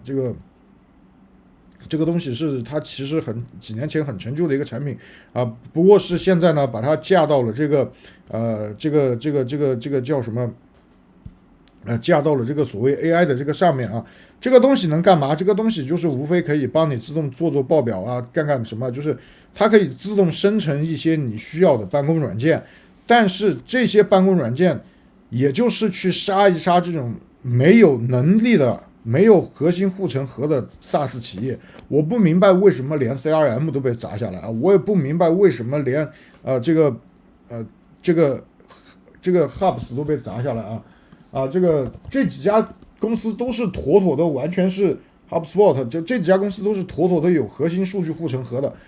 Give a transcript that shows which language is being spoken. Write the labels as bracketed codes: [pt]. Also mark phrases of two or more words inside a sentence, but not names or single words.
[zh] 這個東西是它其實幾年前很陳舊的一個產品不過是現在呢把它架到了這個叫什麼架到了這個所謂 AI 的這個上面這個東西能幹嘛？這個東西就是無非可以幫你自動做報表幹什麼？就是它可以自動生成一些你需要的辦公軟件，但是這些辦公軟件也就是去殺一殺這種沒有能力的。沒有核心護城河的 SaaS 企業，我不明白為什麼連 CRM 都被砸下來我也不明白為什麼連這個 Hubs 都被砸下來這幾家公司都是妥妥的，完全是 HubSpot 这幾家公司都是妥妥的有核心數據護城河的。